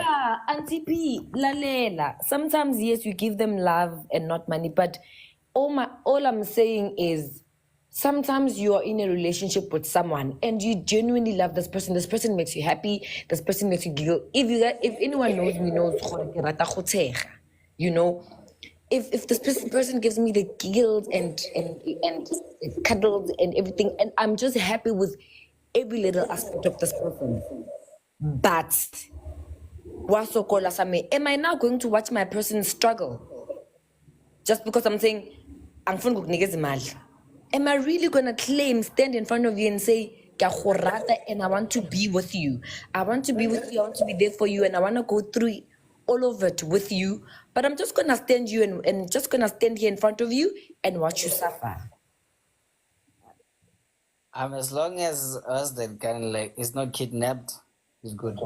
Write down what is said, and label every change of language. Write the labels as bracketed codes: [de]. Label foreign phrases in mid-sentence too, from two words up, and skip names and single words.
[en] Yeah, Auntie P, lalela. Sometimes yes, you give them love and not money, but all I'm saying is sometimes you are in a relationship with someone and you genuinely love this person. This person makes you happy. This person makes you giggle. If anyone knows me knows gore [tn] ke rata go tshega, [en] if this person gives me the giggles and cuddles and everything, and I'm just happy with every little aspect of this person. But wasokola same, am I now going to watch my person struggle just because I'm saying [zu] angifuni ukukunikeza imali? [en] Am I really gonna stand in front of you and say [tn] "Ke a go rata [en] and I want to be with you. I want to be with you, I want to be there for you, and I want to go through all of it with you, but I'm just gonna stand you and just gonna stand here in front of you and watch you suffer." As long as us that kind like is not kidnapped, it's good.